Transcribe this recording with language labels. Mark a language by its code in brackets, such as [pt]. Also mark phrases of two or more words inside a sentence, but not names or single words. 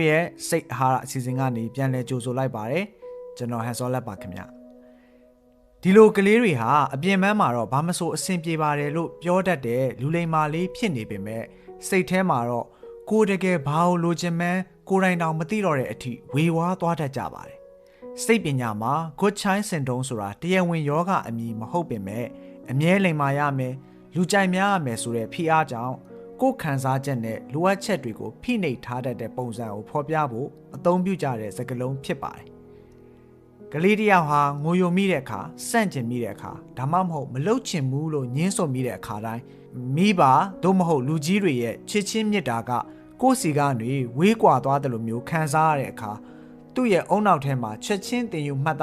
[my] ရဲ့စိတ်အာဟာရအစီအစဉ်ကနေပြန်လည်ကြိုဆိုလိုက်ပါတယ်ကျွန်တော်ဟန်စောလက်ပါခင်ဗျဒီလိုကလေးတွေဟာအပြင်ပန်းမှာတော့ဘာမဆိုအဆင်ပြေပါတယ်လို့ပြောတတ်တဲ့လူလိမ္မာလေးဖြစ်နေပေမဲ့စိတ်ထဲမှာတော့ ကိုတကယ်ဘာလို့လိုချင်မှန်းကိုယ်တိုင်တောင်မသိတော့တဲ့အထိဝေဝါးသွားတတ်ကြပါတယ်စိတ်ပညာမှာ [en] good child syndrome [my] ဆိုတာတရားဝင်ယောဂအမည်မ ဟုတ်ပေမဲ့အမြဲလိမ္မာရမယ်လူကြိုက်များရမယ်ဆိုတဲ့ဖိအားကြောင့်ကိုယ်ခံစားချက်နဲ့လိုအပ်ချက်တွေကိုဖိနှိပ်ထားတတ်တဲ့ပုံစံကိုဖော်ပြဖို့အသုံးပြုကြတဲ့စကားလုံးဖြစ်ပါတယ်ကလေးတယောက်ဟာငိုယိုမိတဲ့အခါစန့်ကျင်မိတဲ့အခါဒါမှမဟုတ်မလှုပ်ချင်ဘူးလို့ညှင်းဆိုမိတဲ့အခါတိုင်းမိဘသို့မဟုတ်လူကြီးတွေရဲ့ချစ်ချင်းမြတ်တာကကိုယ်စီကနေဝေးကွာသွားတယ်လို့မျိုးခံစားရတဲ့အခါသူ့ရဲ့အုံနောက်ထဲမှာချက်ချင်းတင်ယူမှတ်